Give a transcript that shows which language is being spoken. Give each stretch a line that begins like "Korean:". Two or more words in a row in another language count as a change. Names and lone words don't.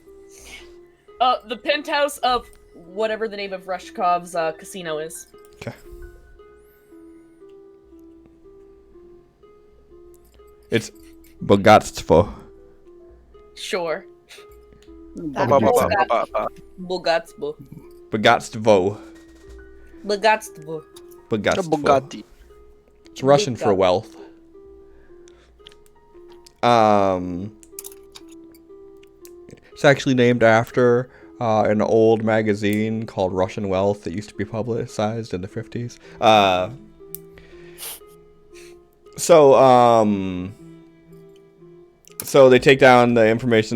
English: The penthouse of whatever the name of Rushkov's casino is. Okay. It's Bogatstvo. Sure. Ba-ba-ba-ba-ba-ba. Bogatstvo. Bogatstvo. Bogatstvo. Bogatstvo. Bugatti. It's Russian for wealth. It's actually named after an old magazine called Russian Wealth that used to be publicized in the 50s. So they take down the information.